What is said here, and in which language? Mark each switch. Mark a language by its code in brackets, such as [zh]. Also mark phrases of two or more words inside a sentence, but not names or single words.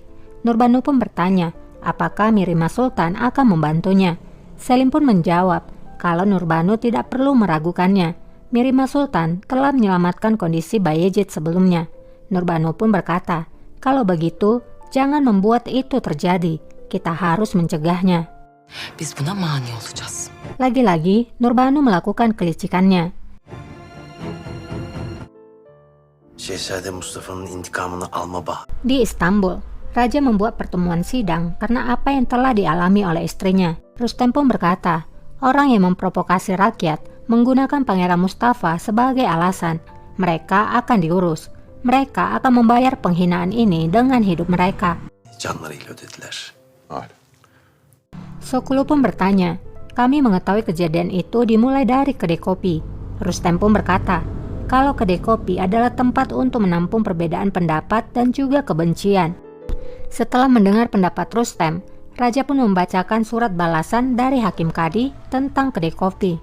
[id] Nurbanu pun bertanya apakah Mirima Sultan akan membantunya. Selim pun menjawab kalau Nurbanu tidak perlu meragukannya. Mirima Sultan telah menyelamatkan kondisi Bayezid sebelumnya. Nurbanu pun berkata, kalau begitu jangan membuat itu terjadi. Kita harus mencegahnya. [tr] Biz buna mani olacağız. [id] Lagi-lagi Nurbanu melakukan kelicikannya. [tr] Şehzade Mustafa'nın intikamını alma bah. [id] Di Istanbul, Raja membuat pertemuan sidang karena apa yang telah dialami oleh istrinya. Rustem pun berkata, orang yang memprovokasi rakyat menggunakan Pangeran Mustafa sebagai alasan. Mereka akan diurus. Mereka akan membayar penghinaan ini dengan hidup mereka. [tr] Canlarıyla ödediler. Öyle. [id] Sokulu pun bertanya, kami mengetahui kejadian itu dimulai dari kedai kopi. Rustem pun berkata, kalau kedai kopi adalah tempat untuk menampung perbedaan pendapat dan juga kebencian. Setelah mendengar pendapat Rustem, Raja pun membacakan surat balasan dari Hakim Kadi tentang kedai kopi.